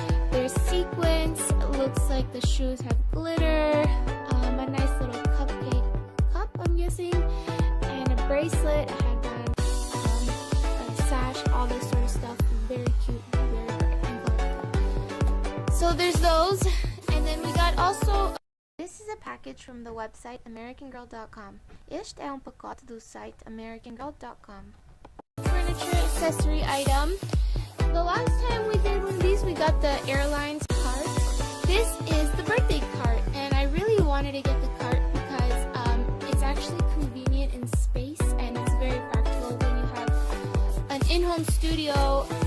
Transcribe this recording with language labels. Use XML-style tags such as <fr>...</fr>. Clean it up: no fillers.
<en>There's sequins, it looks like the shoes have glitter, a nice little cupcake cup, I'm guessing, and a bracelet, a headband, a sash, all this sort of stuff. Very cute, very bright and colorful. So there's those, and then we got also... This is a package from the website americangirl.com.</en> <pt>Este é pacote do site americangirl.com.</pt> <en>Furniture accessory item. The last time we did one of these, we got the airlines cart. This is the birthday cart, and I really wanted to get the cart because it's actually convenient in space, and it's very practical when you have an in-home studio.</en>